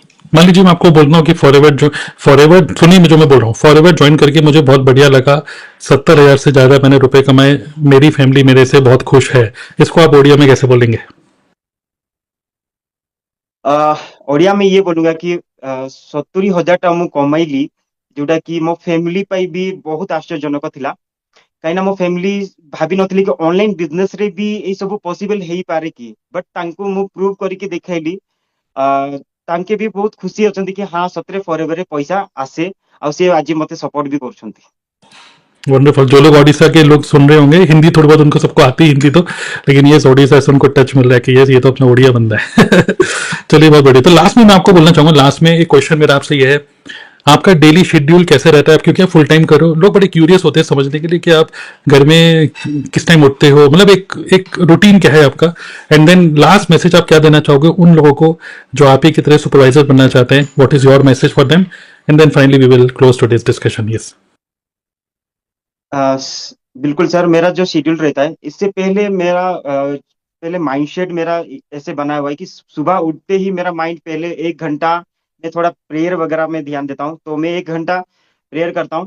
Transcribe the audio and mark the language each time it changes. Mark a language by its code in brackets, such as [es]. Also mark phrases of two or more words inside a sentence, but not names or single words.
[hi] मान लीजिए मैं आपको बोल रहा हूँ कि फॉरएवर सुनिए, जो मैं बोल रहा हूँ, फॉरएवर ज्वाइन करके मुझे बहुत बढ़िया लगा, 70,000 से ज्यादा मैंने रुपए कमाए, मेरी फैमिली मेरे से बहुत खुश है, इसको आप ओडिया में कैसे बोलेंगे? ओडिया में ये बोलूंगा कि [or] 70,000 ମୁଁ କମେଇଲି, ଯୋଉଟା କି ମୋ ଫ୍ୟାମିଲି ପାଇଁ ବି ବହୁତ ଆଶ୍ଚର୍ଯ୍ୟଜନକ ଥିଲା। କାହିଁକିନା ମୋ ଫ୍ୟାମିଲି ଭାବି ନଥିଲି କି [en] online business [or] ରେ ବି ଏଇ ସବୁ ପସିବଲ ହେଇପାରେ କି, ବଟ୍ ତାଙ୍କୁ ମୁଁ ପ୍ରୁଭ୍ କରିକି ଦେଖେଇଲି। ଆ, ତାଙ୍କେ ବି ବହୁତ ଖୁସି ଅଛନ୍ତି [hi] कि हाँ [or] ସତରେ ଫରଏଭର ରେ ପଇସା आसे, ଆଉ ସେ ଆଜି ମତେ ସपोर्ट भी କରୁଛନ୍ତି। [hi] वंडरफुल। जो लोग ओडिशा के लोग सुन रहे होंगे, हिंदी थोड़ी बहुत उनको सबको आती है हिंदी तो, लेकिन ये ओडिशा से उनको टच मिल रहा है कि ये तो अपना ओडिया बंदा है। चलिए बहुत बढ़िया। तो लास्ट में मैं आपको बोलना चाहूंगा, लास्ट में एक क्वेश्चन मेरा आपसे ये है, आपका [en] daily schedule [hi] कैसे रहता है? आप क्योंकि आप [en] full time [hi] करो, लोग बड़े क्यूरियस होते हैं समझने के लिए कि आप घर में किस टाइम उठते हो, मतलब एक एक रूटीन क्या है आपका? [en] and then last message [hi] आप क्या देना चाहोगे उन लोगों को जो आप ही की तरह सुपरवाइजर बनना चाहते हैं? [en] What is your message for them? And then finally we will close today's discussion. [hi] यस। बिल्कुल सर, मेरा जो शेड्यूल रहता है, इससे पहले पहले माइंडसेट मेरा ऐसे बना हुआ है कि सुबह उठते ही मेरा माइंड पहले 1 घंटा मैं थोड़ा प्रेयर वगैरह में ध्यान देता हूँ, तो मैं 1 घंटा प्रेयर करता हूँ।